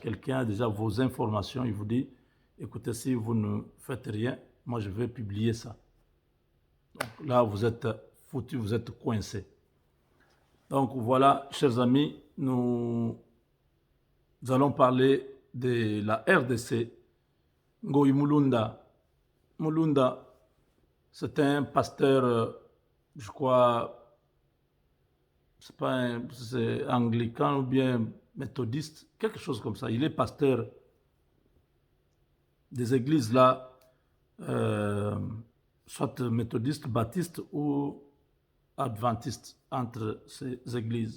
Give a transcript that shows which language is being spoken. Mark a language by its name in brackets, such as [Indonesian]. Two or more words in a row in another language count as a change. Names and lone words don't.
[French] Quelqu'un a déjà vos informations, il vous dit, écoutez, si vous ne faites rien, moi je vais publier ça. Donc là, vous êtes foutu, vous êtes coincé. Donc voilà, chers amis, nous allons parler de la RDC. Ngoyi Mulunda. Mulunda, c'est un pasteur, je crois, c'est anglican ou bien méthodiste, quelque chose comme ça. Il est pasteur des églises là, soit méthodiste, baptiste ou adventiste, entre ces églises.